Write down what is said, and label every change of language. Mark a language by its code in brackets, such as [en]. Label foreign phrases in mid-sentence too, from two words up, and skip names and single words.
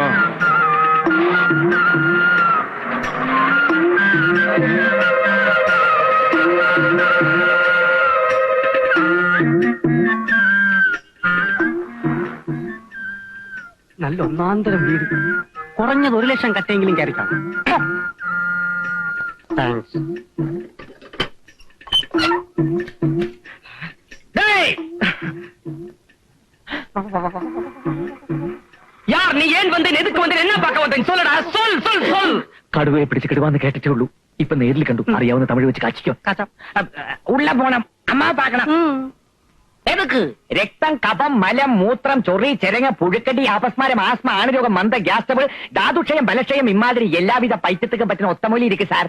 [ml] നല്ല ഒന്നാന്തരം വീട്. കുറഞ്ഞത് 1 ലക്ഷം കട്ടെങ്കിലും കയറിക്കാം. താങ്ക്സ്. [ta] யார் நீ ஏன் வந்து எதுக்கு வந்து என்ன பார்க்க வந்தேன் சொல்லடா சொல் சொல் சொல். [ml] കടുവയെ പിടിച്ച് കിടുവാന്ന് കേട്ടിട്ടേ ഉള്ളൂ. ഇപ്പൊ നേരിൽ കണ്ടു. അറിയാവുന്ന തമിഴ് വെച്ച് കാച്ചിക്കോ. [ta] உள்ள போணும் அம்மா பாக்கணும். എതുക്ക്? [ml] രക്തം, കഫം, മലം, മൂത്രം, ചൊറി, ചെരങ്ങ, പുഴുക്കടി, അപസ്മാരം, ആസ്മ, ആണുരോഗം, മന്ദ, [en] gas trouble, [ml] ധാതുക്ഷയം, ബലക്ഷയം, ഇമാതിരി എല്ലാവിധ പൈത്യത്തിനും പറ്റുന്ന ഒത്തമൂലി ഇരിക്കും സാർ.